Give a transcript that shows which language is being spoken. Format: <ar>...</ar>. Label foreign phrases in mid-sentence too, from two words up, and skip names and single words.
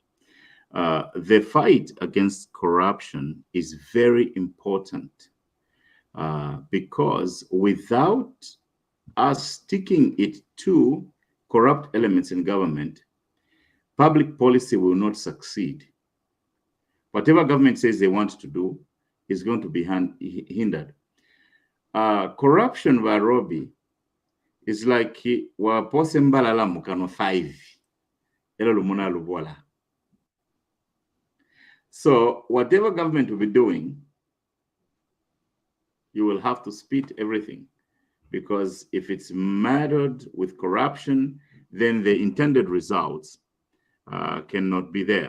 <en>The fight against corruption is very important because without us sticking it to corrupt elements in government, public policy will not succeed. Whatever government says they want to do is going to be hindered. Corruption by Robbie is like</en> <bem>wapose mbalala mukano 5 elo lumuna lubola.</bem> <en>So whatever government will be doing, you will have to spit everything, because if it's marred with corruption, then the intended results cannot be there.</en>